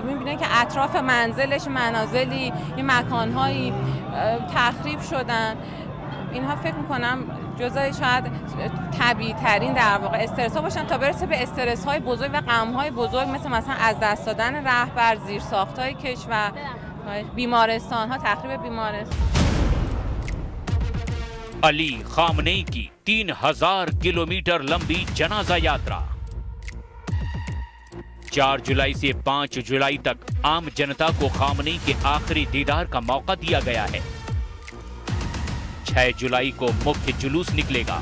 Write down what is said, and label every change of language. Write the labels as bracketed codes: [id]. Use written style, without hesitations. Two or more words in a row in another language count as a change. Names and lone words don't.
[fa] میبینه که اطراف منزلش منازلی این مکانهایی تخریب شدن. اینها فکر میکنم جزای شاید طبیعی ترین در واقع استرس ها باشن تا برسه به استرس های بزرگ و غم های بزرگ مثلا از دست دادن رهبر، زیرساخت های کشور، بیمارستان ها، تخریب بیمارستان. [hi] अली खामनेई की 3000 किलोमीटर लंबी जनाजा यात्रा 4 जुलाई से 5 जुलाई तक आम जनता को खामनेई के आखिरी दीदार का मौका दिया गया है। 6 जुलाई को मुख्य जुलूस निकलेगा।